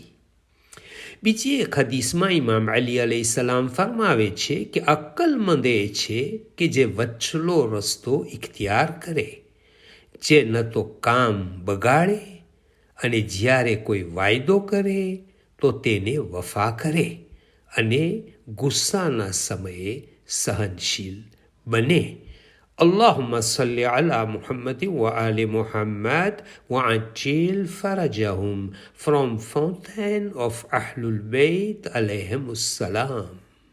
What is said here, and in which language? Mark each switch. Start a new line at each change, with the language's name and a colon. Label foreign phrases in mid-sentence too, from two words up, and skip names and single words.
Gujarati: બીજી એક હદીસમાં ઇમામ અલી અલૈહિસ્સલામ ફરમાવે છે કે અક્કલમંદ એ છે કે જે વચ્ચલો રસ્તો ઇખ્તિયાર કરે, જે ન તો કામ બગાડે અને જ્યારે કોઈ વાયદો કરે તો તેને વફા કરે અને ગુસ્સાના સમયે સહનશીલ બને.
Arabic: اللهم صل على محمد وآل محمد وعجل فرجهم
English: from Fountain of Ahlul Bayt
Arabic: alayhim السلام.